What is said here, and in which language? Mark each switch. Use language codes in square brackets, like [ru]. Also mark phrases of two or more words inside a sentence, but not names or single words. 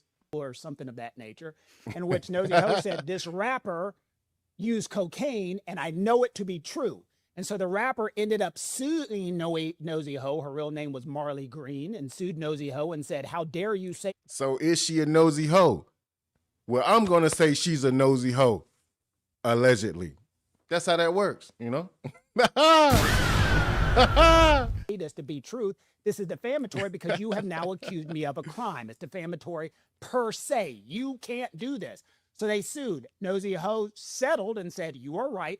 [en] Or something of that nature, in which Nosy Ho said, this rapper used cocaine and I know it to be true. And so the rapper ended up suing Nosy Ho. Her real name was Marley Green, and sued Nosy Ho and said, how dare you say. So is she a nosy hoe? Well, I'm going to say she's a nosy hoe, allegedly. That's how that works, you know? This to be truth. This is defamatory because you have now accused me of a crime. It's defamatory per se. You can't do this. So they sued. Nosy Ho settled and said, you are right.